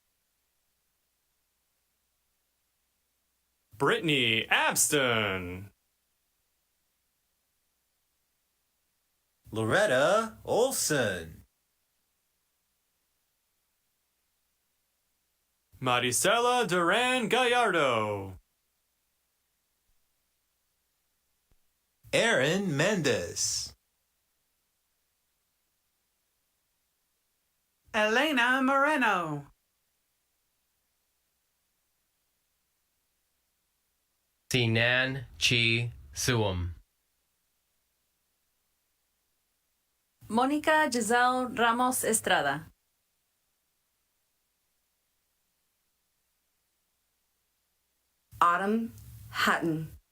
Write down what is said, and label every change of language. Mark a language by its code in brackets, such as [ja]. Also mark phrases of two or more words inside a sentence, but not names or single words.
[en] Brittany Abston. Loretta Olson. Maricela Duran Gallardo. Aaron Mendez. Elena Moreno. Sinan Chi Suam. Mónica Giselle Ramos Estrada. Autumn Hutton.